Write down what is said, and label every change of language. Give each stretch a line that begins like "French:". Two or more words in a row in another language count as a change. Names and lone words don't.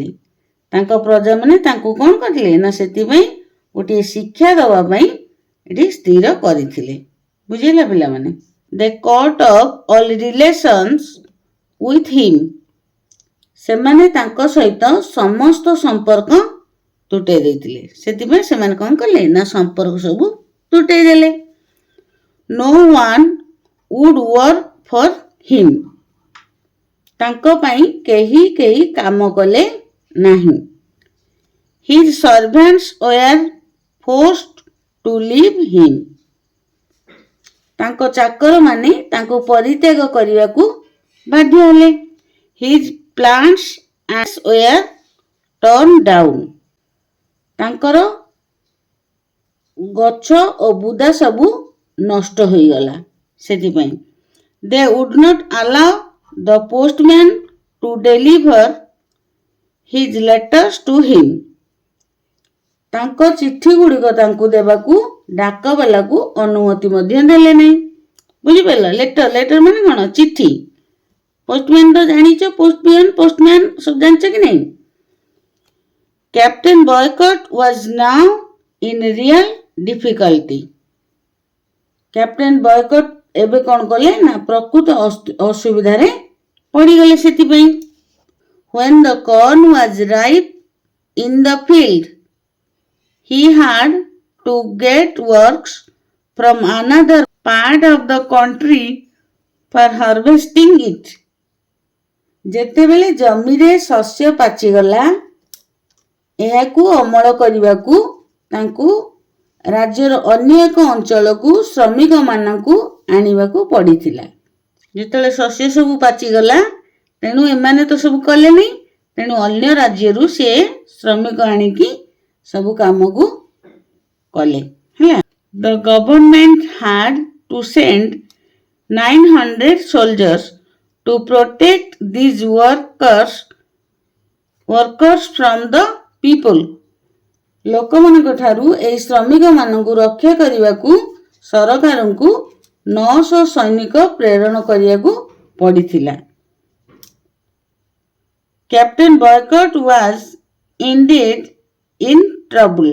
Odia: ତାଙ୍କ ପ୍ରଜାମାନେ ତାଙ୍କୁ କ'ଣ କରିଥିଲେ ନା ସେଥିପାଇଁ ଗୋଟିଏ ଶିକ୍ଷା ଦେବା ପାଇଁ ଏଠି ସ୍ଥିର କରିଥିଲେ। ବୁଝିଲା ପିଲାମାନେ?
English: they cut off all relations with him.
Odia: ସେମାନେ ତାଙ୍କ ସହିତ ସମସ୍ତ ସମ୍ପର୍କ ତୁଟେଇ ଦେଇଥିଲେ। ସେଥିପାଇଁ ସେମାନେ କ'ଣ କଲେ ନା ସମ୍ପର୍କ ସବୁ ତୁଟେଇ ଦେଲେ।
English: No one would work for him.
Odia: ତାଙ୍କ ପାଇଁ କେହି କାମ କଲେ ନାହିଁ।
English: His servants were forced to leave him.
Odia: ତାଙ୍କ ଚାକରମାନେ ତାଙ୍କୁ ପରିତ୍ୟାଗ କରିବାକୁ ବାଧ୍ୟ ହେଲେ।
English: His plants were torn down.
Odia: ତାଙ୍କର ଗଛ ଓ ବୁଦା ସବୁ ନଷ୍ଟ ହୋଇଗଲା।
English: ସେଥିପାଇଁ they would not allow the postman to deliver his letters to him.
Odia: ତାଙ୍କ ଚିଠି ଗୁଡ଼ିକ ତାଙ୍କୁ ଦେବାକୁ ଡାକବାଲାକୁ ଅନୁମତି ମଧ୍ୟ ଦେଲେ ନାହିଁ। ବୁଝିପାରିଲ? ଲେଟର ମାନେ କ'ଣ? ଚିଠି। ପୋଷ୍ଟମ୍ୟାନ ତ ଜାଣିଛ, ପୋଷ୍ଟମ୍ୟାନ ସବୁ ଜାଣିଛ କି ନାହିଁ?
English: Captain Boycott was now in real difficulty.
Odia: କ୍ୟାପ୍ଟେନ୍ ବୟକଟ୍ ଏବେ କ'ଣ କଲେ ନା ପ୍ରକୃତ ଅସୁବିଧାରେ ପଡ଼ିଗଲେ।
English: ସେଥିପାଇଁ when the corn was ripe in the field, he had to get works from another part of the country for harvesting it.
Odia: ଯେତେବେଳେ ଜମିରେ ଶସ୍ୟ ପାଚିଗଲା, ଏହାକୁ ଅମଳ କରିବାକୁ ତାଙ୍କୁ ରାଜ୍ୟର ଅନ୍ୟ ଏକ ଅଞ୍ଚଳକୁ ଶ୍ରମିକମାନଙ୍କୁ ଆଣିବାକୁ ପଡ଼ିଥିଲା। ଯେତେବେଳେ ଶସ୍ୟ ସବୁ ପାଚିଗଲା, ତେଣୁ ଏମାନେ ତ ସବୁ କଲେନି, ତେଣୁ ଅନ୍ୟ ରାଜ୍ୟରୁ ସେ ଶ୍ରମିକ ଆଣିକି ସବୁ କାମକୁ କଲେ। ହେଲା,
English: the government had to send 900 soldiers to protect these workers from the people.
Odia: ଲୋକମାନଙ୍କ ଠାରୁ ଏହି ଶ୍ରମିକମାନଙ୍କୁ ରକ୍ଷା କରିବାକୁ ସରକାରଙ୍କୁ 900 ସୈନିକ ପ୍ରେରଣ କରିବାକୁ ପଡ଼ିଥିଲା।
English: Captain Boycott was indeed in trouble.